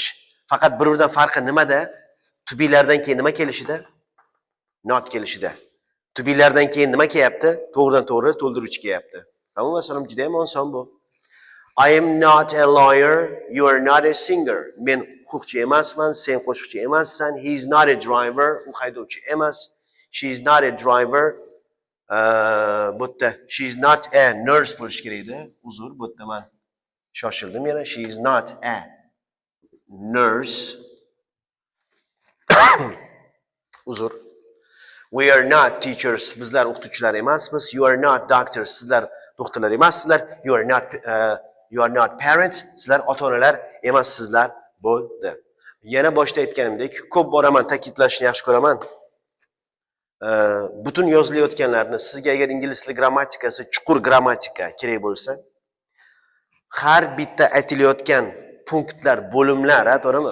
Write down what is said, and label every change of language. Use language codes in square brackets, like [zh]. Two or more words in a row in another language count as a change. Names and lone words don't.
[uz] Faqat bir-biridan farqi nimada? Tubiylardan keyin nima kelishida? Not kelishida. Tubiylardan keyin nima kelyapti? To'g'ridan-to'g'ri to'ldiruvchi kelyapti. Tamom, masalan, juda ham oson bu. [en] I am not a lawyer, you are not a singer. [uz] Men huquqchi emasman, sen qo'shiqchi emassan. [en] He is not a driver, [uz] u haydovchi emas. [en] She is not a driver. [uz] Bu yerda [en] she is not a nurse [uz] bo'lish kerak edi. Uzr, bu yerda men shoshildim yana. [en] She is not a nurse. Uzr. We are not teachers. [uz] Bizlar o'qituvchilar emasmiz. [en] You are not doctors. [uz] Sizlar doktorlar emassizlar. [en] You are not parents. [uz] Sizlar ota-onalar emassizlar. Bo'ldi. Yana boshda aytganimdek, ko'p boraman, ta'kidlashni yaxshi ko'raman. Butun yozilayotganlarni sizga agar ingliz tili grammatikasi, chuqur grammatika kerak bo'lsa, har bitta aytilayotgan punktlar, bo'limlar, to'g'rimi?